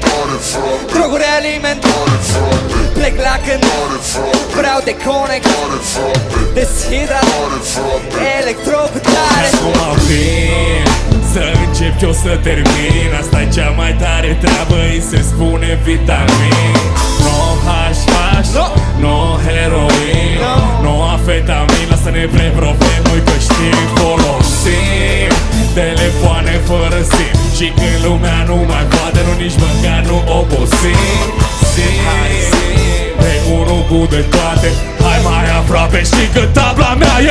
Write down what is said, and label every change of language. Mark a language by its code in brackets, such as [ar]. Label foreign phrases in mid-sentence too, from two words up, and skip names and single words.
[ro] Tare, frate, droguri aliment, tare, frate. plec la când Tare, frate, vreau de conect, tare, frate. deshidrat, Tare, frate. electrocutare. Acum vin să încep eu să termin. Asta-i cea mai tare treabă, îi se spune vitamin. [en] No hash, No. no heroin, No. no afetamin. [ro] Lasă-ne pre-profet, noi că știm. Folosim telefoane fără sim și când lumea nu mai poate, nu nici măcar nu obosim. Pe unul cu de toate, hai mai aproape, știi că tabla mea e